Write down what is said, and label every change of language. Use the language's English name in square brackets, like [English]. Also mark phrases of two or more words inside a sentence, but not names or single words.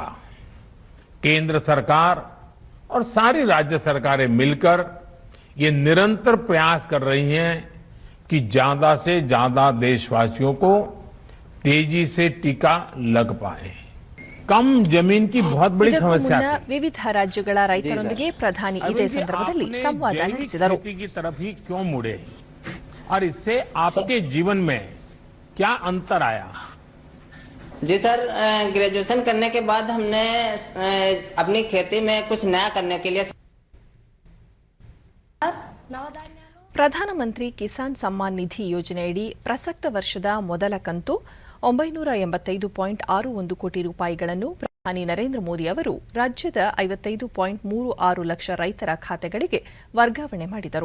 [Hindi] केंद्र सरकार और सारी राज्य सरकारें मिलकर ये निरंतर प्रयास कर रही हैं कि ज्यादा से ज्यादा देशवासियों को तेजी से टीका लग पाए। कम जमीन की बहुत बड़ी [Kannada] ಇದಕ್ಕೂ [Hindi] समस्या [Kannada] ಮುನ್ನ [Hindi] थी। [Kannada] ವಿವಿಧ ರಾಜ್ಯಗಳ ರೈತರೊಂದಿಗೆ ಪ್ರಧಾನಿ ಇದೇ [Hindi] अरविंद जी, [Kannada] ಸಂದರ್ಭದಲ್ಲಿ [Hindi] आपने [Kannada] ಸಂವಾದ [Hindi] जैविक [Kannada] ನಡೆಸಿದರು. [Hindi] खेती की तरफ ही क्यों मुड़े और इससे आपके जीवन में क्या अंतर आया? जी सर, ग्रेजुएशन करने के बाद हमने अपनी खेती में कुछ नया करने के लिए [Kannada] ಪ್ರಧಾನಮಂತ್ರಿ ಕಿಸಾನ್ ಸಮ್ಮಾನ್ ನಿಧಿ ಯೋಜನೆಯಡಿ ಪ್ರಸಕ್ತ ವರ್ಷದ ಮೊದಲ ಕಂತು 985.61 ಕೋಟಿ ರೂಪಾಯಿಗಳನ್ನು ಪ್ರಧಾನಿ ನರೇಂದ್ರ ಮೋದಿ ಅವರು ರಾಜ್ಯದ 55.36 ಲಕ್ಷ ರೈತರ ಖಾತೆಗಳಿಗೆ ವರ್ಗಾವಣೆ ಮಾಡಿದರು.